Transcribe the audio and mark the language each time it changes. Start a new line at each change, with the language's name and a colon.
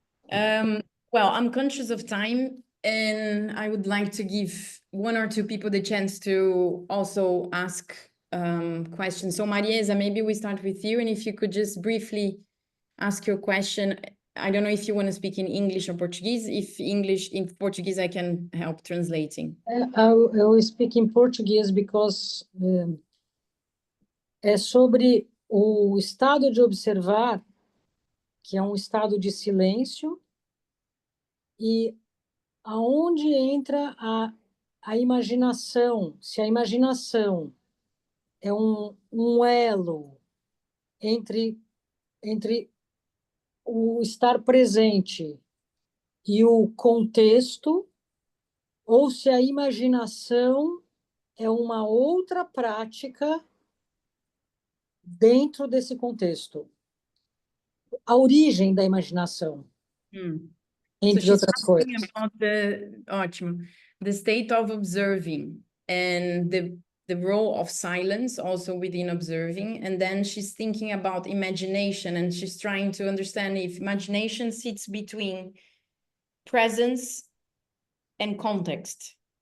English: Well, I'm conscious of time, and I would like to give one or two people the chance to also ask questions. So Marieza, maybe we start with you, and if you could just briefly ask your question. I don't know if you want to speak in English or Portuguese. If English, in Portuguese, I can help translating.
Portuguese: I will speak in Portuguese because é sobre o estado de observar, que é um estado de silêncio, e aonde entra a imaginação, se a imaginação é um elo entre o estar presente e o contexto, ou se a imaginação é uma outra prática dentro desse contexto. A origem da imaginação, entre outras coisas. Ótimo.
English: The state of observing and the role of silence also within observing. And then she's thinking about imagination, and she's trying to understand if imagination sits between presence and context.